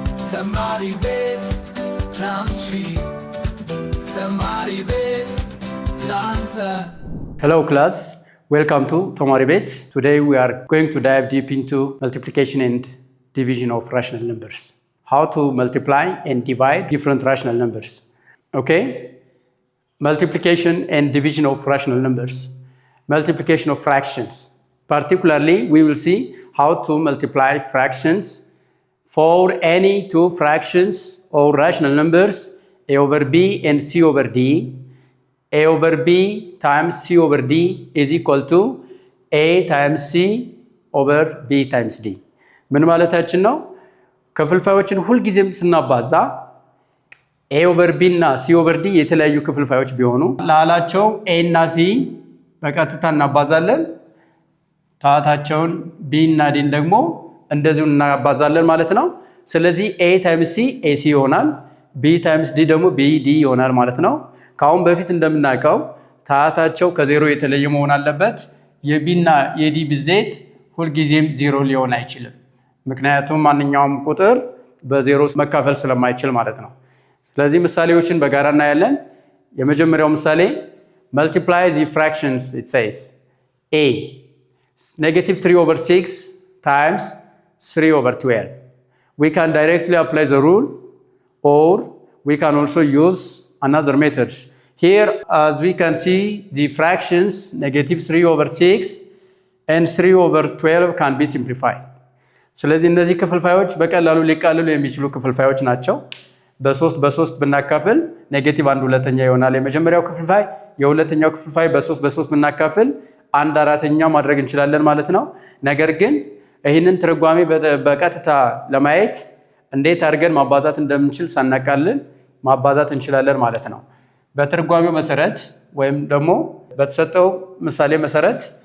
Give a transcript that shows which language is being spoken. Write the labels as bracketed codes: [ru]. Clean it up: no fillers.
[am] ተማሪ ቤት ላንቺ፣ ተማሪ ቤት ላንተ። [en] Hello class, welcome to Tomari Bet. Today we are going to dive deep into multiplication and division of rational numbers. How to multiply and divide different rational numbers. Okay? Multiplication and division of rational numbers. Multiplication of fractions. Particularly, we will see how to multiply fractions for any two fractions or rational numbers, a over b and c over d. A over b times c over d is equal to a times c over b times d. [am] ምን ማለታችን ነው? ክፍልፋዮችን ሁልጊዜም ስናባዛ a over b እና c over d የተለያዩ ክፍልፋዮች ቢሆኑ ላላቸው a እና c በቀጥታ እናባዛለን፣ ታታቸውን b እና d ደግሞ እንደዚሁ እናባዛለን ማለት ነው። ስለዚህ a times c ac ይሆናል፣ b times d ደግሞ bd ይሆናል ማለት ነው። ካሁን በፊት እንደምናውቀው ታታቸው ከዜሮ የተለየ መሆን አለበት። የb እና የd ብዜት ሁልጊዜም ዜሮ ሊሆን አይችልም። ምክንያቱም ማንኛውም ቁጥር በዜሮ መካፈል ስለማይችል ማለት ነው። ስለዚህ ምሳሌዎችን በጋራ እናያለን። የመጀመሪያው ምሳሌ [en] multiply the fractions. It says a -3/6 times 3/12. We can directly apply the rule, or we can also use another methods. Here, as we can see, the fractions -3/6 and 3/12 can be simplified. [am] ስለዚህ እነዚህ ክፍልፋዮች በቀላሉ ሊቃለሉ የሚችሉ ክፍልፋዮች ናቸው። በ3 ብናካፍል -1/2 ይሆናል የመጀመሪያው ክፍልፋይ። የሁለተኛው ክፍልፋይ በ3 ብናካፍል 1/4 ማድረግ እንችላለን ማለት ነው። ነገር ግን ይህንን ትርጓሜ በቀጥታ ለማየት እንዴት አድርገን ማባዛት እንደምንችል ሳናቃልን ማባዛት እንችላለን ማለት ነው። በትርጓሜው መሰረት ወይም ደግሞ በተሰጠው ምሳሌ መሰረት